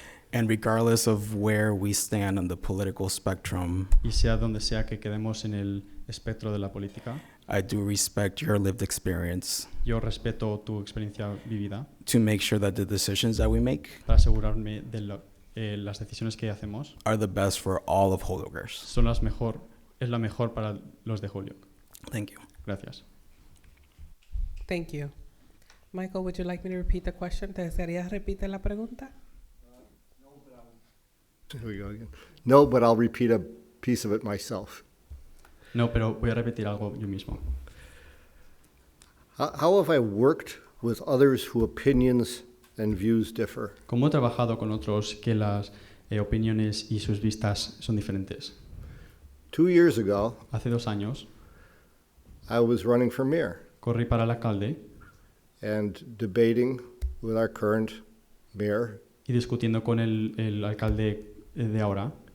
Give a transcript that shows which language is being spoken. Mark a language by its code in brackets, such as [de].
[en] And regardless of where we stand on the political spectrum, [es] Y sea donde sea que quedemos en el espectro de la política, [en] I do respect your lived experience [es] yo respeto tu experiencia vivida [en] to make sure that the decisions that we make [es] para asegurarme de las decisiones que hacemos [en] are the best for all of Holyoke. [es] es la mejor para los de Holyoke. [en] Thank you. [es] Gracias. [en] Thank you. Michael, would you like me to repeat the question? [es] ¿Te desearías repetir la pregunta? [en] Here we go again. No, but I'll repeat a piece of it myself. [es] No, pero voy a repetir algo yo mismo. [en] How have I worked with others whose opinions and views differ? [es] ¿Cómo he trabajado con otros que las opiniones y sus vistas son diferentes? [en] 2 years ago, [es] Hace 2 años [en] I was running for mayor [es] corrí para el alcalde [en] and debating with our current mayor [es] y discutiendo con el alcalde de ahora